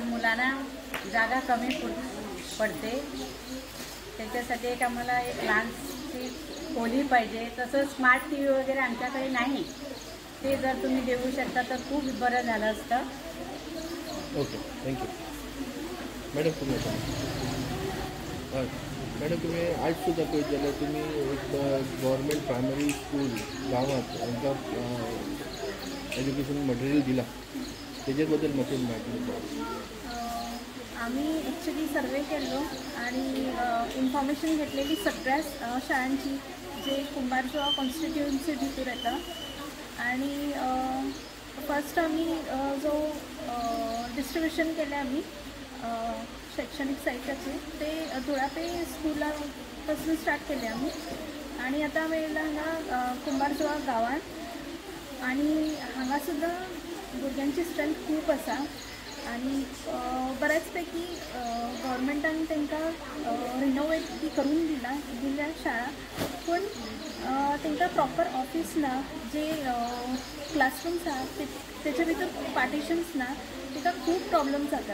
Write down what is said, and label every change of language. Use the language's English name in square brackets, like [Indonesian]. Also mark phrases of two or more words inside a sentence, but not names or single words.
[Marathi] मुलांना जागा कमी पडते, त्याच्यासाठी एक आम्हाला एक लहानशी खोली पाहिजे. तसं [English] smart TV [Marathi] वगैरे आमच्याकडे नाही, ते जर तुम्ही देऊ शकता तर खूप बरं झालं असतं. [Konkani] ओके, थँक्यू. मॅडम तुम्ही हय मॅडम तुम्ही आज सुद्धा पळयत जाल्यार तुमी एक [English] government primary school [Konkani] गांवांत तांकां [English] education material [Konkani] दिला, तेजे बद्दल म्हाका म्हायती. [Marathi] आम्ही [English] actually survey [Marathi] केलो आणि इन्फॉर्मेशन घेतलेली सगळ्या शाळांची जे कुंभारचो कॉन्स्टिट्युएन्सी भितर येता. आणि फर्स्ट आम्ही जो डिस्ट्रीब्युशन केले आम्ही शैक्षणिक साहित्याचे ते धुळापे स्कूलापासून स्टार्ट केले आम्ही. [Konkani] आणि आता वेळेला हांगा कुंभारचो गांवांत आणि हांगा सुद्दां भुरग्यांची स्ट्रेंथ खूप आसा. आणि बऱ्याचपैकी गव्हर्मेंटान तांकां रिनोवेट ती करून दिल्या शाळा, पण तांकां [English] proper office [Konkani] ना, जे क्लासरूम्स आसा तेचे भितर पार्टिशन्स ना, ताका खूप प्रॉब्लम जाता.